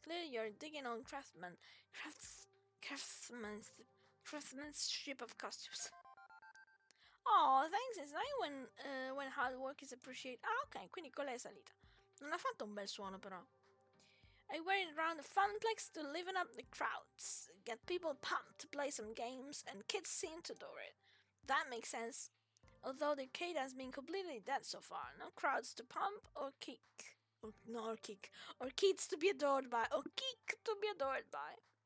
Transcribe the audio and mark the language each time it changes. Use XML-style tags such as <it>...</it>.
<en>Clearly you're digging on craftsmanship of costumes. Oh, thanks, it's nice when hard work is appreciated.</en> <it>Ah, ok, quindi quella è salita. Non ha fatto un bel suono però.</it> <en>I wear it around the funplex to liven up the crowds, get people pumped to play some games, and kids seem to adore it. That makes sense. Although the arcade has been completely dead so far, no crowds to pump or kick. Or kids to be adored by. Or kick to be adored by.</en>